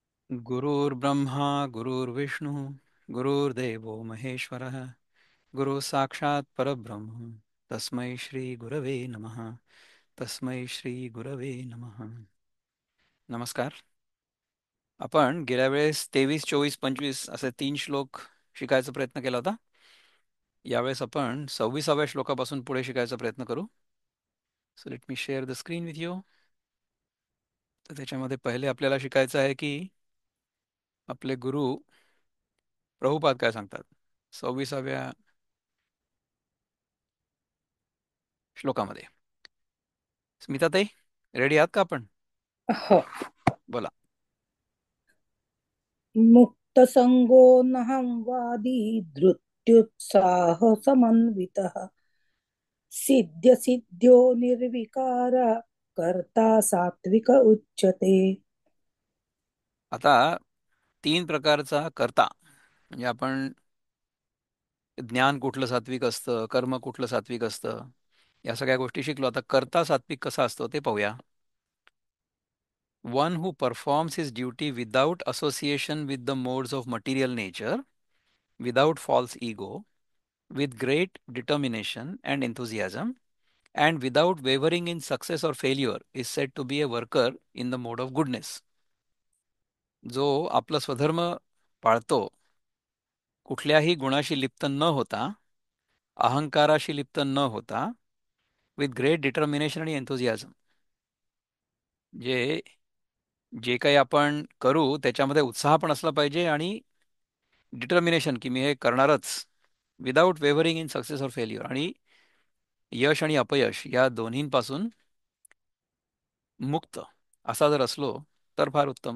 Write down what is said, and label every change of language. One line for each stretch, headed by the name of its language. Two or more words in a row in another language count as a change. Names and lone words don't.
Sanskrit: गुरुर्ब्रह्मा गुरुर्विष्णू गुरुर्देवो महेश्वरः गुरु साक्षात परब्रह्म तस्मै श्री गुरवे नमः. तस्मै श्री गुरवे नमः.
Marathi: नमस्कार. आपण गेल्या वेळेस 23, 24, 25 असे 3 श्लोक शिकायचा प्रयत्न केला होता. यावेळेस आपण 26व्या श्लोकापासून पुढे शिकायचा प्रयत्न करू.
English: so let me share the screen with you.
Marathi: तर त्याच्यामध्ये पहिले आपल्याला शिकायचं आहे की आपले गुरु प्रभुपाद काय सांगतात 26व्या श्लोकामध्ये. स्मिताताई, रेडी आहात का आपण? हो. बोला.
Sanskrit: मुक्तसंगो नहं वादी धृत्युत्साह समन्वितः सिद्ध्यसिद्ध्यो निर्विकार कर्ता सात्विक उच्यते.
Marathi: आता 3 प्रकारचा कर्ता म्हणजे आपण ज्ञान कुठलं सात्विक असतं, कर्म कुठलं सात्विक असतं, या सगळ्या गोष्टी शिकलो. आता कर्ता सात्विक कसा असतो ते पाहूया.
English: one who performs his duty without association with the modes of material nature, without false ego, with great determination and enthusiasm, and without wavering in success or failure, is said to be a worker in the mode of goodness.
Marathi: जो आपला स्वधर्म पाळतो, कुठल्याही गुणाशी लिप्त न होता, अहंकाराशी लिप्त न होता,
English: with great determination
Marathi: आणि एन्थुझियाझम, जे जे काही आपण करू त्याच्यामध्ये उत्साह पण असला पाहिजे आणि डिटर्मिनेशन की मी हे करणारच,
English: without wavering in success or failure,
Marathi: आणि यश आणि अपयश या दोन्हींपासून मुक्त असा जर असलो तर फार उत्तम.